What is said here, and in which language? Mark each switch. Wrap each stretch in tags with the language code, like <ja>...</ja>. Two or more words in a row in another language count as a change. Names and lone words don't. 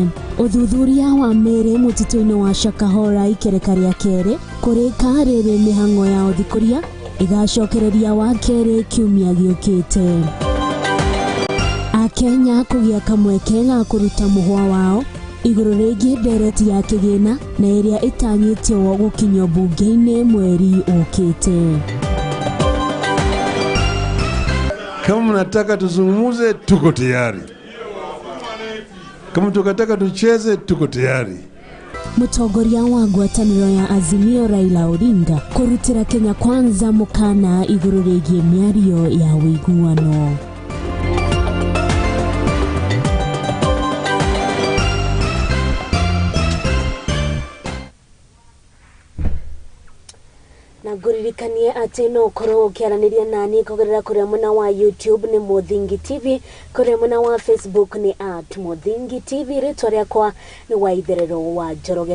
<ki>Ũthuthuria wa mĩrĩ mũtitũ-inĩ wa Shakahora ikereka rĩa kerĩ kũrĩka rĩrĩ mĩhang'o ya ũthikũria igacokereria wa kerĩ kiumia gĩũkĩte. Akenya kũgĩa kamweke ga kũruta mũhwa wao igũrũ rĩgiĩ ndereti ya kĩgĩna na ĩrĩa ĩtanyĩtio gũkinyio bunge-inĩ mweri ũkĩte.</ki> <sw>Kama mnataka tuzungumuze, tuko tayari. Kama tukataka tucheze, tuko tayari.</sw> <ki>Mũtongoria wa ngwatanĩro ya Azimio Raila Odinga kũrutĩra Kenya Kwanza mũkana igũrũ rĩgiĩ mĩario ya ũiguano. Na nguririkanie atĩ no ũkorwo ũkĩaranĩria nani kũgerera kũrĩa mwena wa YouTube nĩ muthingitv, kũrĩa mwena wa Facebook nĩ @muthingitv, rĩtwa rĩakwa nĩ Waitherero wa Njoroge.</ki>